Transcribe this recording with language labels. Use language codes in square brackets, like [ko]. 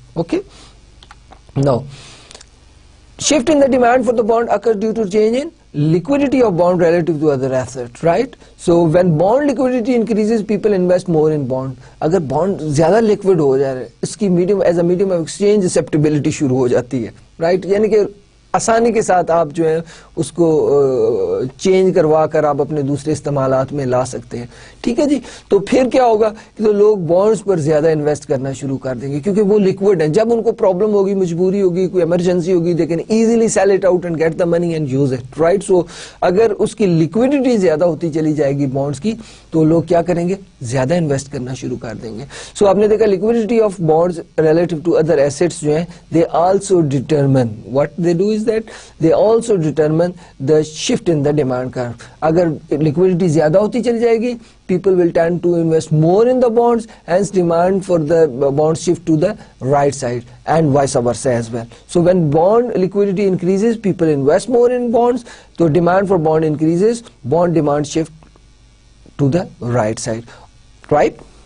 [en] Okay, now shift in the demand for the bond occurs due to change in liquidity of bond relative to other assets, right. So when bond liquidity increases people invest more in bond. [ur] اگر bond زیادہ liquid ہو جا رہا ہے اس کی medium [en] as a medium of exchange acceptability [ur] شروع ہو جاتی ہے، right. یعنی کہ آسانی کے ساتھ آپ جو ہے اس کو چینج کروا کر آپ اپنے دوسرے استعمالات میں لا سکتے ہیں، ٹھیک ہے جی. تو پھر کیا ہوگا کہ تو لوگ بانڈز پر زیادہ انویسٹ کرنا شروع کر دیں گے کیونکہ وہ لیکوڈ ہیں. جب ان کو پرابلم ہوگی، مجبوری ہوگی، کوئی ایمرجنسی ہوگی، [en] they can easily sell it out and get the money and use it, [ur] right. سو اگر اس کی لیکوڈیٹی زیادہ ہوتی چلی جائے گی بانڈز کی تو لوگ کیا کریں گے؟ زیادہ انویسٹ کرنا شروع کر دیں گے. [en] so آپ نے دیکھا liquidity of bonds relative to other assets [ur] جو ہیں [en] They also determine what they do is that they also determine the shift in the demand curve. [ur] اگر liquidity زیادہ ہوتی چلی جائے گی [en] people will tend to invest more in the bonds, hence demand for the bonds shift to the right side and vice versa as well. So when bond liquidity increases people invest more in bonds, so demand for bond increases, bond demand shift to the right side, right.